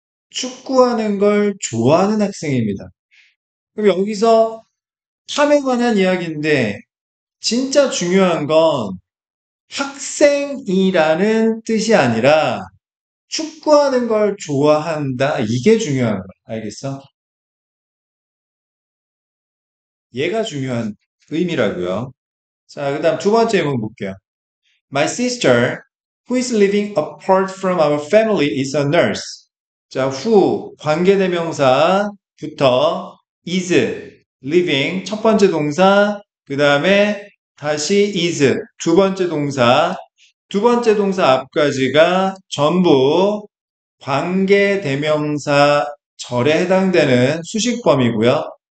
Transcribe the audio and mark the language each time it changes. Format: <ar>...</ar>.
<ko>축구하는 걸 좋아하는 학생입니다. 그럼 여기서 탐에 관한 이야기인데 진짜 중요한 건 학생이라는 뜻이 아니라 축구하는 걸 좋아한다. 이게 중요한 거야. 알겠어? 얘가 중요한 의미라고요. 자, 그 다음 두 번째 예문 볼게요.</ko> <en>My sister, who is living apart from our family, is a nurse.</en> <ko>자, who 관계대명사부터 is living 첫 번째 동사, 그 다음에 다시 is 두 번째 동사 앞까지가 전부 관계대명사 절에 해당되는 수식범이고요.</ko>